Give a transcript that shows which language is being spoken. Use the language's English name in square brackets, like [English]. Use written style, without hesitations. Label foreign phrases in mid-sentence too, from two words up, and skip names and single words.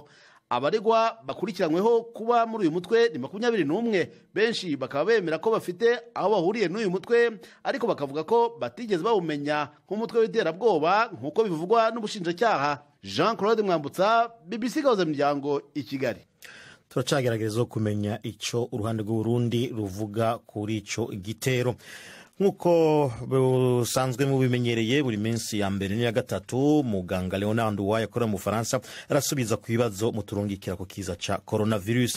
[Kinyarwanda] Abaregwa bakurikiranyweho kuba muri uyu mutwe ni 21, benshi bakaba bemera ko bafite aho bahuriye n'uyu mutwe, ariko bakavuga ko batigeze bawumenya nk'umutwe w'iterabwoba nk'uko bivugwa n'ubushinjacyaha. Jean-Claude Mwambutsa, BBC Gahuza Miryango i Kigali. [Rundi] Turacagerageza kumenya ico uruhande rw'u Burundi ruvuga kuri ico gitero. Nkuko busanzwe mu bimenyereye buri minsi ya mbere n'iya gatatu, muganga Leonard Uwaye akora mu Faransa arasubiza ku bibazo muturungikira ku kiza ca coronavirus.